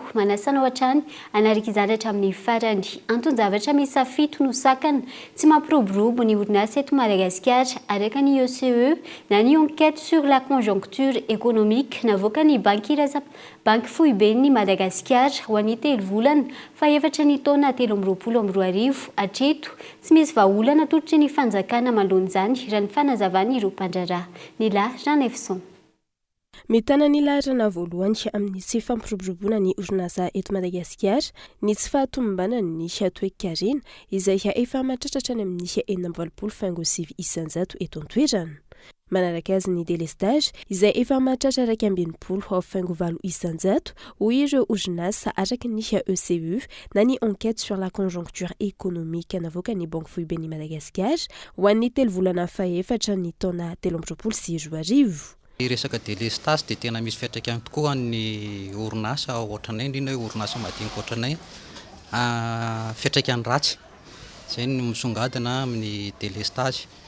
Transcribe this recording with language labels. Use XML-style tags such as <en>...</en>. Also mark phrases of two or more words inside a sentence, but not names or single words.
<mg>manasana ao hatrany anaraka izany hatramin'ny farany anton-javatra miisa 7 no sakana tsy mampiroborobo ny orinasa eto Madagasikara araka ny OCE na ny</mg> <fr>enquête sur la conjoncture économique</fr> <mg>navoaka ny banky foiben'ny Madagasikara ho an'ny 3 volana fa efatra ny taona 2022 hatreto tsy misy vahaolana tolotry ny fanjakana malon'izany raha ny fanazavany ireo mpandraraha ny lahy Jean Efson. Mitana ny laharana voalohany amin'ny tsy fampiroboroboana ny orinasa eto Madagasikara ny tsy fahatombombana ny toe-karena izay efa mahatratratra ny amin'ny 40 isanjato eto an-toerana. Manaraka azy ny délestage izay efa mahatratra 20 isanjato ho ireo orinasa araka ny ECU na ny</mg> <fr>enquête sur la conjoncture économique</fr> <mg>navoaka ny banky foiben'ny Madagasikara ho an'ny 3 volana faefatra ny taona 2022. Resaka délestage dia tena misy fiantraikany tokoa ny orinasa ohatranay indrindra hoe orinasa madinika ohatranay fiantraikany ratsy izay no misongadina amin'ny délestage.</mg>